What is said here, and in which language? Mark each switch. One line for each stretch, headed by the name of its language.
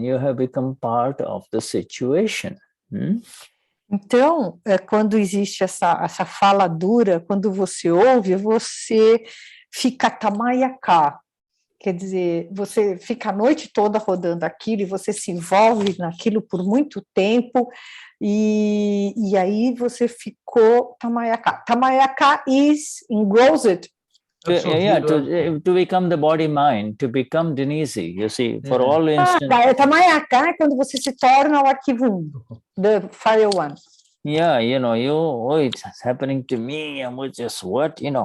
English: You have become part of the situation.
Portuguese: Então, quando existe essa fala dura, quando você ouve, você fica tamayaka. Quer dizer, você fica a noite toda rodando aquilo e você se envolve naquilo por muito tempo e aí você ficou tamayaka.
English: Tamayaka is engrossed. Yeah,
Portuguese: Absorvido.
English: to become the body mind, to become Denize, you see, for all instance.
Portuguese: Tamayaka é quando você se torna o arquivo 1,
English: the file 1. Yeah, it's happening to me. And we just what?